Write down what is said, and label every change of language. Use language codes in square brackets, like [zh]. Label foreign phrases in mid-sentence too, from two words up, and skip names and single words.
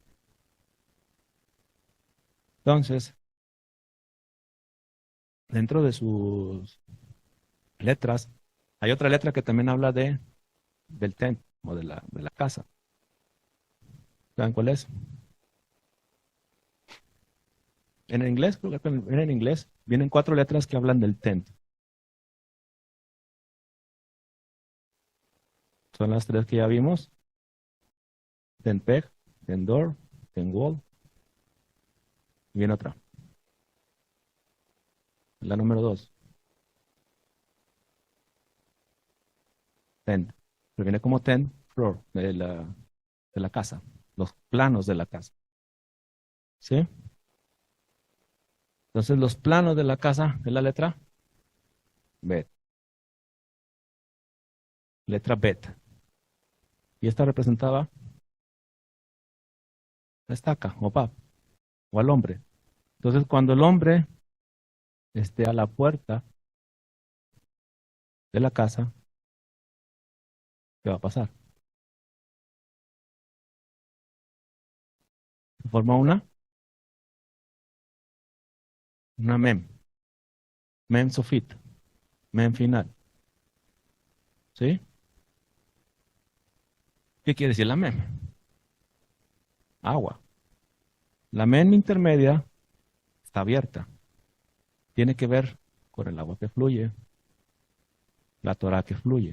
[es] Entonces, dentro de sus letras, hay otra letra que también habla del tent o de la casa. ¿Saben cuál es? En el inglés, creo que en inglés, vienen 4 letras que hablan del tent. Son las 3 que ya vimos. [en] Tent peg, tent door, tent wall. [es] Y viene otra. La número 2. Tent. Pero viene como [en] tent floor [es] de la casa. Los planos de la casa. ¿Sí? Entonces los planos de la casa es la letra B. Letra bet. Y esta representaba la estaca o pap o al hombre. Entonces cuando el hombre esté a la puerta de la casa, ¿qué va a pasar? Se forma una mem. [he] מם סופית. [es] Mem final. ¿Sí? ¿Qué quiere decir la mem? Agua. La mem intermedia está abierta. Tiene que ver con el agua que fluye, la Torah que fluye.